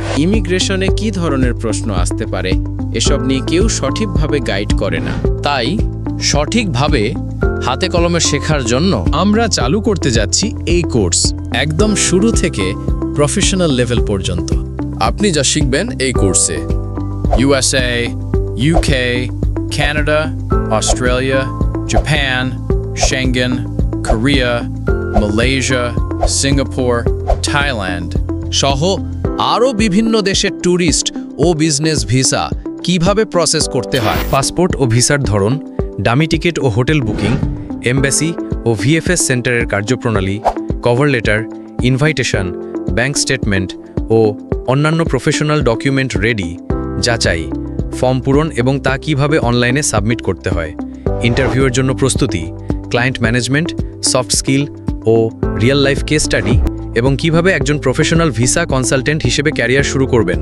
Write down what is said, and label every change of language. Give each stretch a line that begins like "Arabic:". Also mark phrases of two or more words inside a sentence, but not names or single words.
Bangla: ইমিগ্রেশনে কি ধরনের প্রশ্ন আসতে পারে, এসব নিয়ে কেউ সঠিকভাবে গাইড করে না। তাই সঠিকভাবে হাতে কলমে শেখার জন্য আমরা চালু করতে যাচ্ছি এই কোর্স, একদম শুরু থেকে
English: professional level
Bangla: পর্যন্ত। আপনি যা শিখবেন এই কোর্সে USA, UK, Canada, Australia, Japan, Schengen, Korea, Malaysia, Singapore, Thailand সহ আরও বিভিন্ন দেশের ট্যুরিস্ট ও
English: business visa
Bangla: কিভাবে প্রসেস করতে হয়, পাসপোর্ট ও ভিসার ধরন,
English: dummy ticket
Bangla: ও
English: hotel booking,
Bangla: এমবাসি ও VFS সেন্টারের কার্যপ্রণালী,
English: cover letter,
Bangla: ইনভাইটেশন,
English: bank statement
Bangla: ও অন্যান্য
English: professional document
Bangla: রেডি, যাচাই, ফর্ম পূরণ এবং তা কিভাবে অনলাইনে সাবমিট করতে হয়, ইন্টারভিউয়ের জন্য প্রস্তুতি,
English: client management, soft skill
Bangla: ও
English: real life case study,
Bangla: এবং কিভাবে একজন
English: professional visa consultant
Bangla: হিসেবে ক্যারিয়ার শুরু করবেন।